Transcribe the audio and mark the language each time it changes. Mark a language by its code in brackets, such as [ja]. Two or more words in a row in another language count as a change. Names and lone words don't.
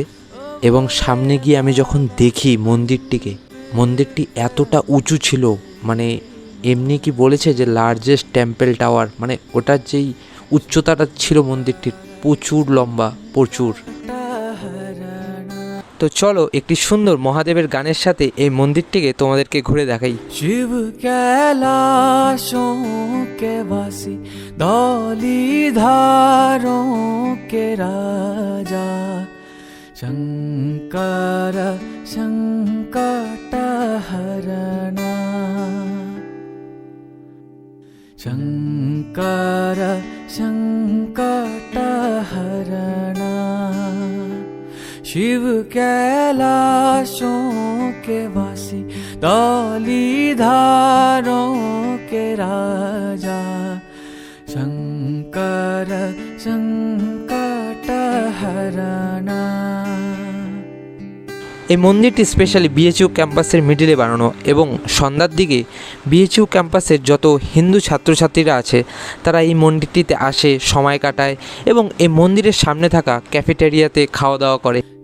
[bn] এবং সামনে গিয়ে আমি যখন দেখি মন্দিরটিকে, মন্দিরটি এতটা উঁচু ছিল, মানে এমনি কি বলেছে যে [en] largest temple tower, [bn] মানে ওটার যেই উচ্চতাটা ছিল মন্দিরটির প্রচুর লম্বা, প্রচুর। তো চলো একটি সুন্দর মহাদেবের গানের সাথে এই মন্দিরটিকে তোমাদেরকে ঘুরে দেখাই। [hi] शिव कैलाशों के वासी धौलीधारों के राजा शंकर संकटहरणा। शंकर संकटहरणा। शिव कैलाशों के वासी धौलीधारों के राजा शंकर संकटहरणा। [bn] এই মন্দিরটি স্পেশালি BHU ক্যাম্পাসের মিডিলে বানানো, এবং সন্ধ্যার দিকে BHU ক্যাম্পাসের যত হিন্দু ছাত্রছাত্রীরা আছে তারা এই মন্দিরটিতে আসে, সময় কাটায়, এবং এই মন্দিরের সামনে থাকা ক্যাফেটেরিয়াতে খাওয়া দাওয়া করে।